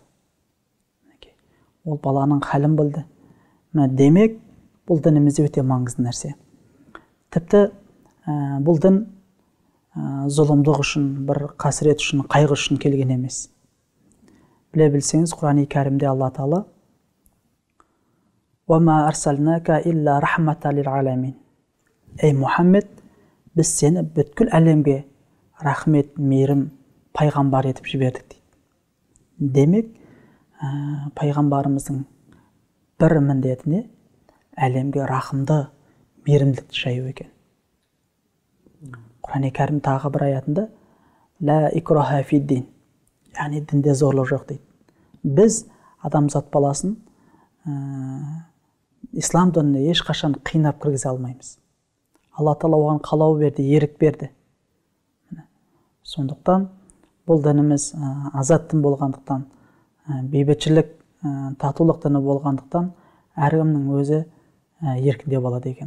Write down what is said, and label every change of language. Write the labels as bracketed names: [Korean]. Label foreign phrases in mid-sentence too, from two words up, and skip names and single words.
[Kazakh] Ол баланың хәлін білді. Демек, бұл дінімізде өте маңызды нәрсе. Тіпті бұл дін зұлымдық үшін, бір қасірет үшін, қайғы үшін келген емес. Біле білсеңіз, Құран-ы Кәрімде Алла Тағала [Arabic] «وما أرسلناك إلا رحمة للعالمين». [Kazakh] Ей Мұхаммед, біз сені бүткіл әлемге рахмет, мейірім, пайғамбар етіп жібердік дейді. Демек, пайғамбарымыздың бір міндетіне әлемге рахымды, мейірімдікті жаю екен. Құран-ы Кәрім тағы бір аятында [Arabic] «لا إكراه في الدين», [Kazakh] яғни дінде зорлық жоқ дейді. Біз адамзат баласын ислам дініне ешқашан қинап кіргізе алмаймыз. Алла Тағала оған қалау берді, ерік берді. Сондықтан бұл дініміз азат дін болғандықтан, бейбітшілік, татулық діні болғандықтан, әркімнің өзі еркінде болады екен.